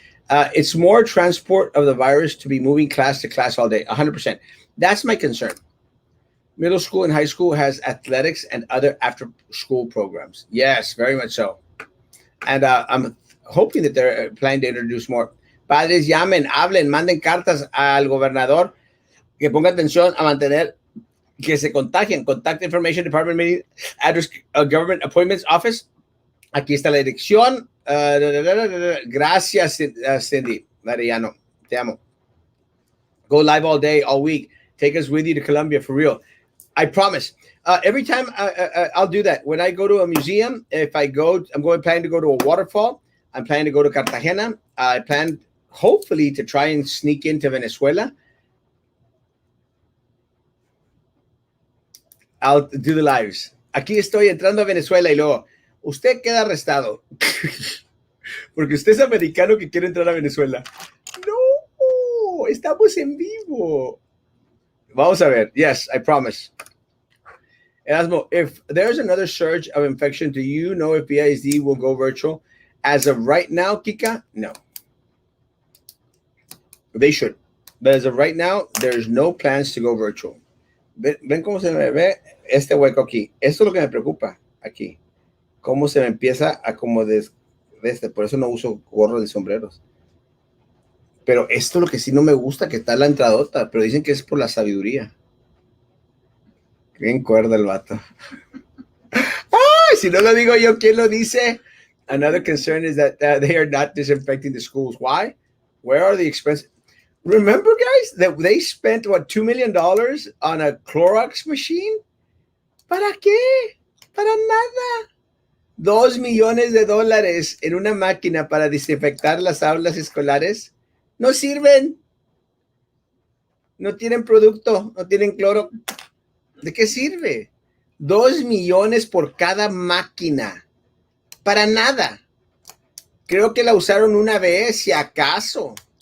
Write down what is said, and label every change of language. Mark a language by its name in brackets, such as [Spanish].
[English] It's more transport of the virus to be moving class to class all day. 100%. That's my concern. Middle school and high school has athletics and other after-school programs. Yes, very much so. And I'm hoping that they're planning to introduce more. [Spanish] Padres, llamen, hablen, manden cartas al gobernador que ponga atención a mantener que se contagien. [English] Contact Information Department Meeting, Address Government Appointments Office. [Spanish] Aquí está la dirección. Gracias, Cindy Mariano. Te amo. [English] Go live all day, all week. Take us with you to Colombia for real. I promise. Every time I'll do that. When I go to a museum, if I go, planning to go to a waterfall. I'm planning to go to Cartagena. I plan, hopefully, to try and sneak into Venezuela. I'll do the lives. [Spanish] Aquí estoy entrando a Venezuela y luego, usted queda arrestado. Porque usted es americano que quiere entrar a Venezuela. No, estamos en vivo. Vamos a ver. [English] Yes, I promise. Erasmo, if there's another surge of infection, do you know if BISD will go virtual? As of right now, Kika, no. They should. But as of right now, there's no plans to go virtual. [Spanish] ¿Ven cómo se me ve este hueco aquí? Esto es lo que me preocupa aquí. Cómo se me empieza a como por eso no uso gorro de sombreros. Pero esto es lo que sí no me gusta, que está la entradota, pero dicen que es por la sabiduría. Bien cuerda el vato. ¡Ay! Si no lo digo yo, ¿quién lo dice? [English] Another concern is that they are not disinfecting the schools. Why? Where are the expenses? Remember, guys, that they spent, what, $2 million on a Clorox machine? [Spanish] ¿Para qué? Para nada. $2 millones en una máquina para desinfectar las aulas escolares. No sirven. No tienen producto, no tienen cloro. ¿De qué sirve? 2 millones por cada máquina. Para nada. Creo que la usaron una vez, si acaso.